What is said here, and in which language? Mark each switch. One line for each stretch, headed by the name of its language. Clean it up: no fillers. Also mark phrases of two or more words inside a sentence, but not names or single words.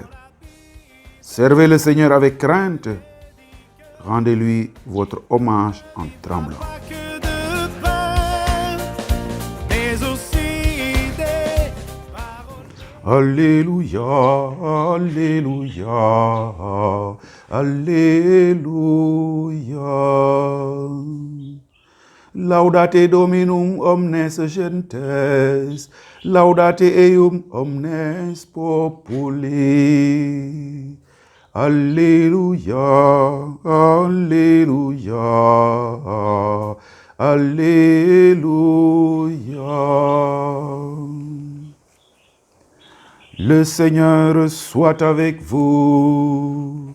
French: Servez le Seigneur avec crainte, rendez-lui votre hommage en tremblant. Alléluia, Alléluia, Alléluia.
Latin: Laudate Dominum omnes gentes, laudate eum omnes populi.
French: Alléluia, Alléluia, Alléluia. Le Seigneur soit avec vous.